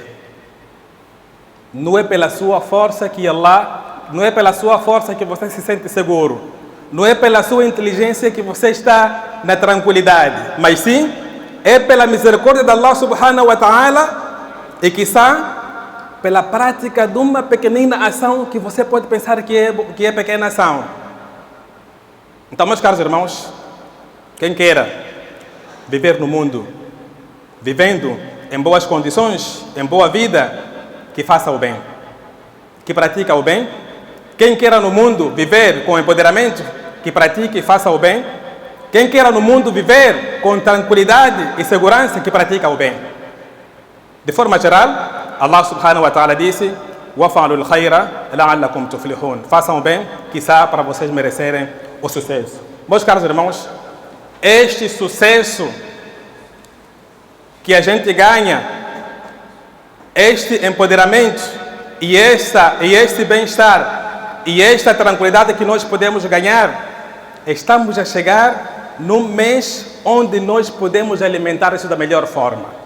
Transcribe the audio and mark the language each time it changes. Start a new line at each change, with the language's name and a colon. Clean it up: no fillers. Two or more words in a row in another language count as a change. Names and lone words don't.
Portuguese: Não é pela sua força que não é pela sua força que você se sente seguro. Não é pela sua inteligência que você está na tranquilidade. Mas sim, é pela misericórdia de
Arabic: الله سبحانه وتعالى
Portuguese: e quiçá pela prática de uma pequenina ação que você pode pensar que é pequena ação. Então, meus caros irmãos, quem queira viver no mundo, vivendo em boas condições, em boa vida, que faça o bem, que pratique o bem. Quem queira no mundo viver com empoderamento, que pratique e faça o bem. Quem queira no mundo viver com tranquilidade e segurança, que pratica o bem. De forma geral,
Arabic: الله سبحانه وتعالى disse: وَفَعَلُوا الْخَيْرَ لَعَلَّكُمْ تُفْلِحُونَ.
Portuguese: Façam o bem, quiçá para vocês merecerem o sucesso. Meus caros irmãos, este sucesso que a gente ganha, este empoderamento e este bem-estar e esta tranquilidade que nós podemos ganhar, estamos a chegar num mês onde nós podemos alimentar isso da melhor forma.